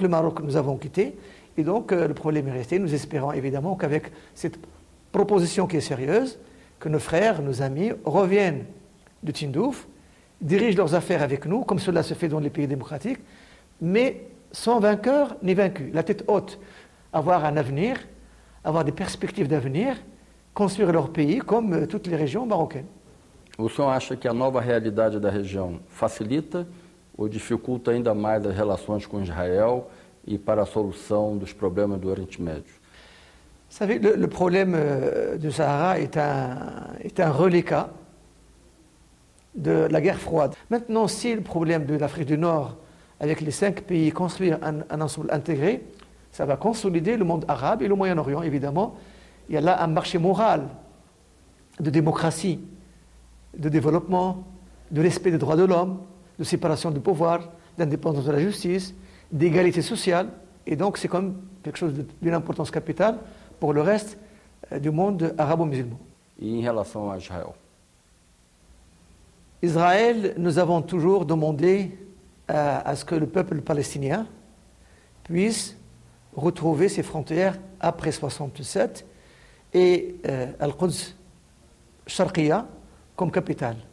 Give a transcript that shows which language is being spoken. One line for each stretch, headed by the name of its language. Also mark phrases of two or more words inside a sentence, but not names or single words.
French: Le Maroc, nous avons quitté. Et donc, le problème est resté. Nous espérons évidemment qu'avec cette proposition qui est sérieuse, que nos frères, nos amis reviennent de Tindouf, dirigent leurs affaires avec nous, comme cela se fait dans les pays démocratiques, mais sans vainqueur ni vaincu. La tête haute, avoir un avenir, avoir des perspectives d'avenir, construire leur pays comme toutes les régions marocaines.
Portuguese: O senhor acha que a nova realidade da região facilita ou dificulta ainda mais as relações com Israel e para a solução dos problemas do Oriente Médio?
French: Vous savez, le problème du Sahara est un reliquat de la guerre froide. Maintenant, si le problème de l'Afrique du Nord, avec les 5 pays, construire un ensemble intégré, ça va consolider le monde arabe et le Moyen-Orient, évidemment. Il y a là un marché moral de démocratie, de développement, de respect des droits de l'homme, de séparation du pouvoir, d'indépendance de la justice, d'égalité sociale. Et donc, c'est comme quelque chose d'une importance capitale pour le reste du monde arabo-musulman.
Portuguese: E em relação a Israel?
French: Israël, nous avons toujours demandé à ce que le peuple palestinien puisse retrouver ses frontières après 1967 et Al-Quds Sharqiya comme capitale.